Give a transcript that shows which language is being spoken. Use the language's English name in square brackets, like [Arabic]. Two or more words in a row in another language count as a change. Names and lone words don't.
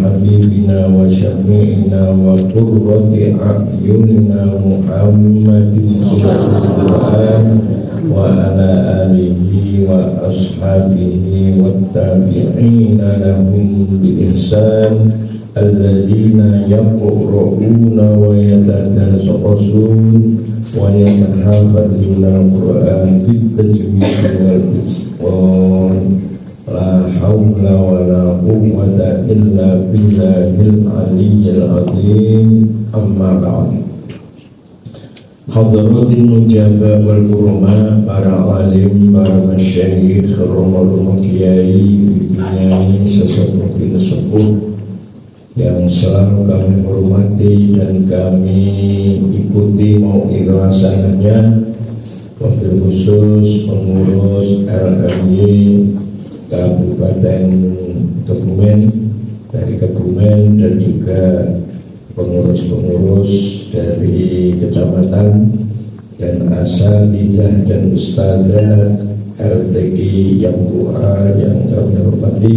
[Arabic] حبيبنا وشفيعنا وقرة أعيننا محمد صلى الله وعلى آله وأصحابه وتابعين لهم بإحسان الذين يقرؤون ويتدبرون ويتحافظون القرآن بالتجويد والإتقان. لا حول ولا قوة إلا بالله العلي العظيم. أما بعد. حضرة النجباء والكرماء, [Indonesian] para alim, para masyayikh, romo-romo kiai, kiai, sesepuh yang selalu kami hormati dan kami ikuti mau'idhasannya, [Arabic] وبالخصوص [Indonesian] pengurus LMY Kabupaten Kebumen dari Kebumen dan juga pengurus-pengurus dari kecamatan dan asatidzah dan ustadzah RTG yang doa yang kami hormati.